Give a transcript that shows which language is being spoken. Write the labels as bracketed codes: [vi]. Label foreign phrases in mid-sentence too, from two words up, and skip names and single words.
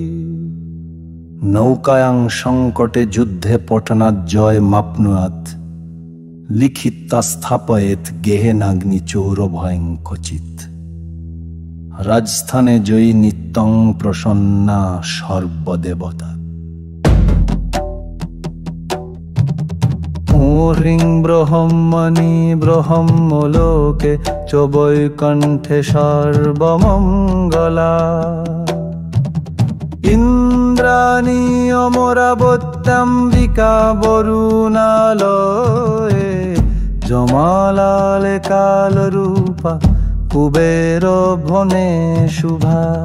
[sa] নৌকায়াং সংকটে যুদ্ধে পটনাৎ জয় মাপ্নুয়াৎ লিখিতা স্থাপয়েত গেহেনাগ্নি চৌরভয়ং ক্বচিৎ। রাজস্থানে জয়ী নিত্যং প্রসন্না সর্বদেবতা। ह्रीं ब्रह्मणि ब्रह्मलोके च वैकुण्ठे सर्वमङ्गला। इन्द्राणी अमरावत्याम्बिका वरुणालये जमालाले कालरूपा कुबेर भने शुभा।